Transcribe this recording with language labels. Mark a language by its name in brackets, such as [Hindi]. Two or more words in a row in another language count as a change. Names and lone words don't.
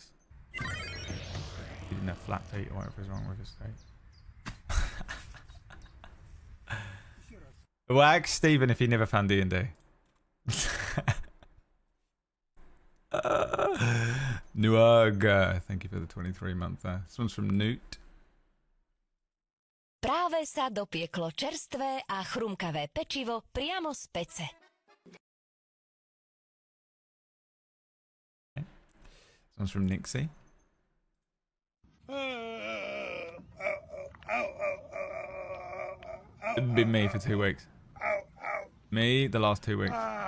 [English] He didn't have flat feet or whatever is wrong with his feet. Whack Stephen if he never found D&D. Nuag, thank you for the 23-month. This one's from Newt. [Slovak] Práve sa dopieklo čerstvé a chrumkavé pečivo priamo z pece. [English] This one's from Nixie. It's been me for 2 weeks. Me the last 2 weeks.